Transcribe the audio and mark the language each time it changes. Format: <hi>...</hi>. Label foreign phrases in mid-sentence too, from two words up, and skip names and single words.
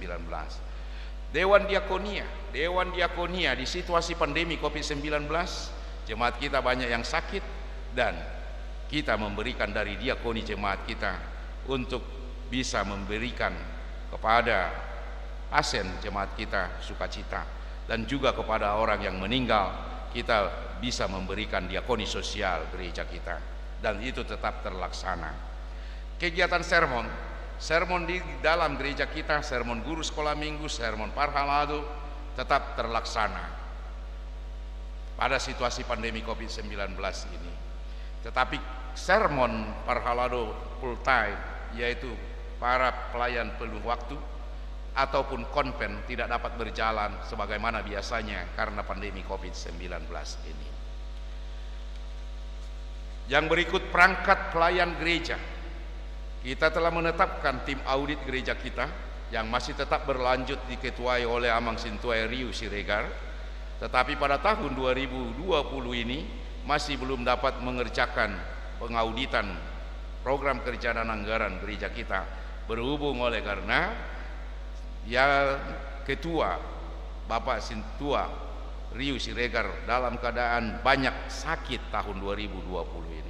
<id>Dewan Diakonia di situasi pandemi COVID-19, jemaat kita banyak yang sakit dan kita memberikan dari diakoni jemaat kita untuk bisa memberikan kepada pasien jemaat kita sukacita, dan juga kepada orang yang meninggal kita bisa memberikan diakoni sosial gereja kita, dan itu tetap terlaksana. Kegiatan sermon di dalam gereja kita, sermon guru sekolah minggu, sermon parhalado tetap terlaksana pada situasi pandemi COVID-19 ini. Tetapi sermon parhalado</id> <en>full time,</en> <id>yaitu para pelayan penuh waktu ataupun konven, tidak dapat berjalan sebagaimana biasanya karena pandemi COVID-19 ini. Yang berikut perangkat pelayan gereja. Kita telah menetapkan tim audit gereja kita yang masih tetap berlanjut diketuai oleh Amang Sintuai Riu Siregar, tetapi pada tahun 2020 ini masih belum dapat mengerjakan pengauditan program kerja dan anggaran gereja kita, berhubung oleh karena ketua Bapak Sintua Riu Siregar dalam keadaan banyak sakit tahun 2020 ini.</id>